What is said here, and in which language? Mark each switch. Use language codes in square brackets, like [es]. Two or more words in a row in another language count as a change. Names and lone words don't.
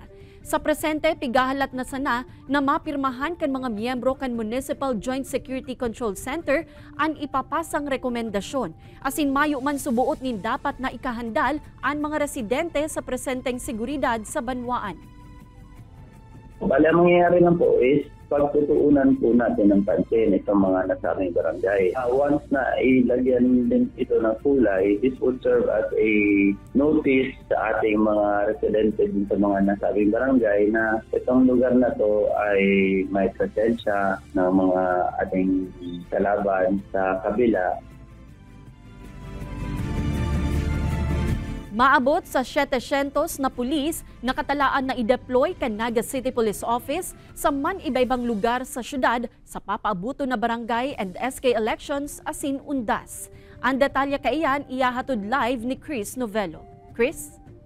[bik] Sa presente, pigahalat na sana na mapirmahan kan mga miyembro kan Municipal Joint Security Control Center ang ipapasang rekomendasyon. Asin mayo man subuot nin dapat na ikahandal ang mga residente sa presenteng seguridad sa Banwaan. [tl] Bale, ang mangyayari lang po is pagtutuunan po natin ng pansin itong mga nasabing barangay. Once na ilagyan din ito ng kulay, [en] this would serve as a notice [tl] sa ating mga residente din sa mga nasabing barangay na itong lugar na to ay may presensya ng mga ating kalaban sa kabila. [bik] Maabot sa 700 na pulis nakatalaan na i-deploy kan Naga City Police Office sa man-iba-ibang lugar sa syudad sa papaabuto na barangay [en] and SK elections [bik] asin undas. Ang detalye kaiyan iyahatod live ni Chris Novello. Chris?